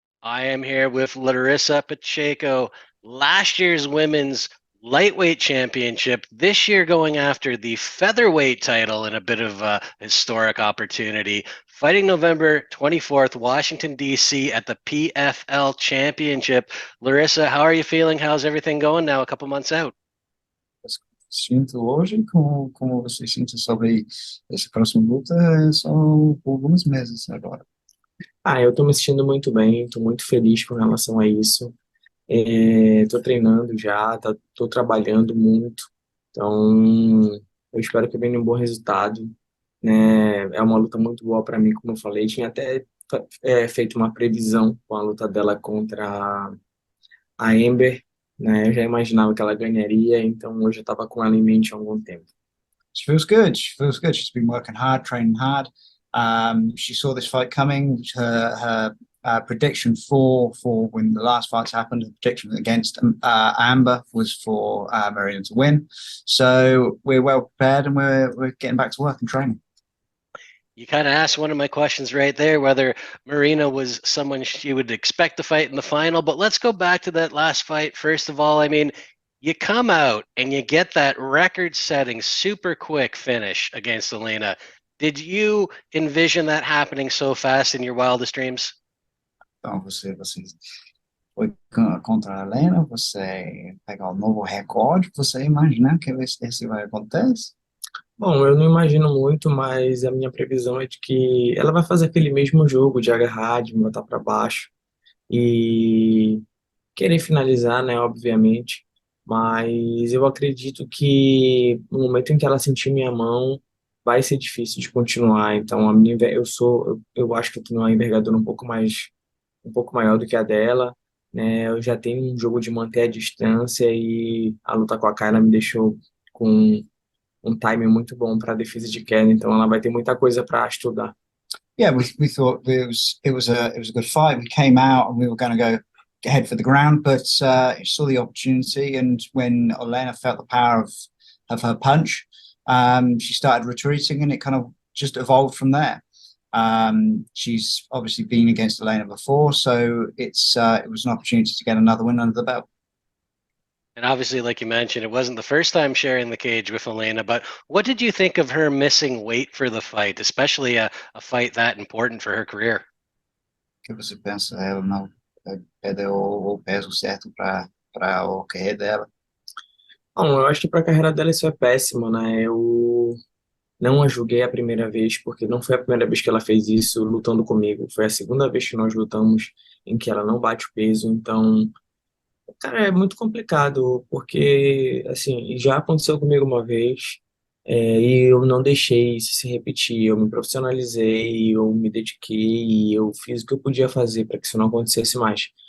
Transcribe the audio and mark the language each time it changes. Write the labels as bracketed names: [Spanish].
[English] I am here with Larissa Pacheco, last year's women's lightweight championship, this year going after the featherweight title in a bit of a historic opportunity. Fighting November 24th, Washington, D.C. at the PFL Championship. Larissa, how are you feeling? How's everything going now, a couple months out? [Portuguese] Sinto hoje, como você sente sobre esse próximo luta, são alguns meses agora. Eu tô me sentindo muito bem, tô muito feliz com relação a isso. Tô treinando já, tô trabalhando muito, então eu espero que venha um bom resultado, né? É uma luta muito boa para mim, como eu falei. Tinha até feito uma previsão com a luta dela contra a Ember, né? Eu já imaginava que ela ganharia, então hoje eu estava com ela em mente há algum tempo. [English] She feels good. She feels good. She's been working hard, training hard. She saw this fight coming. Her prediction for when the last fights happened, the prediction against Amber was for Marina to win. So we're well prepared and we're getting back to work and training. You kind of asked one of my questions right there, whether Marina was someone she would expect to fight in the final. But let's go back to that last fight. First of all, I mean, you come out and you get that record-setting, super quick finish against Elena. Did you envision that happening so fast in your wildest dreams? [Portuguese] Então você foi contra a Helena, você pegar o novo recorde, você imagina que esse vai acontecer? Bom, eu não imagino muito, mas a minha previsão é de que ela vai fazer aquele mesmo jogo de agarrar, de me botar para baixo e querer finalizar, né, obviamente. Mas eu acredito que no momento em que ela sentir minha mão, vai ser difícil de continuar. Então, eu acho que eu tenho uma envergadura um pouco maior do que a dela, né? Eu já tenho um jogo de manter a distância e a luta com a Kayla me deixou com um timing muito bom para a defesa de queda, então ela vai ter muita coisa para estudar. [English] Yeah, we thought it was a good fight. We came out and we were going to go head for the ground, but saw the opportunity, and when Elena felt the power of her punch, she started retreating, and it kind of just evolved from there. She's obviously been against Elena before, so it was an opportunity to get another win under the belt. And obviously, like you mentioned, it wasn't the first time sharing the cage with Elena, but what did you think of her missing weight for the fight, especially a fight that important for her career? [Portuguese] O que você pensa? Ela não perdeu o peso certo para a carreira dela? Bom, eu acho que para a carreira dela isso é péssimo, né? Eu não a julguei a primeira vez, porque não foi a primeira vez que ela fez isso lutando comigo, foi a segunda vez que nós lutamos em que ela não bate o peso, então, cara, é muito complicado, porque, assim, já aconteceu comigo uma vez, e eu não deixei isso se repetir, eu me profissionalizei, eu me dediquei, eu fiz o que eu podia fazer para que isso não acontecesse mais.